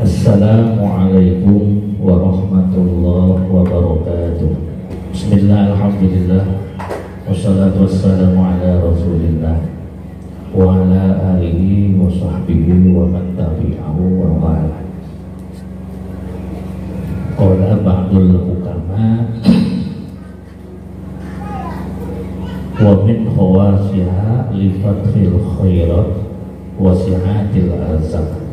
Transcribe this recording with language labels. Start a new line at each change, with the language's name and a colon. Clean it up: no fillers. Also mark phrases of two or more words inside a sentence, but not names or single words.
Arabic: السلام عليكم ورحمة الله وبركاته. بسم الله، الحمد لله، والصلاة والسلام على رسول الله وعلى آله وصحبه ومن تبعه ووالاه. قال بعض الحكماء ومن خواصها لفتح الخيرات وسعة الأرزاق.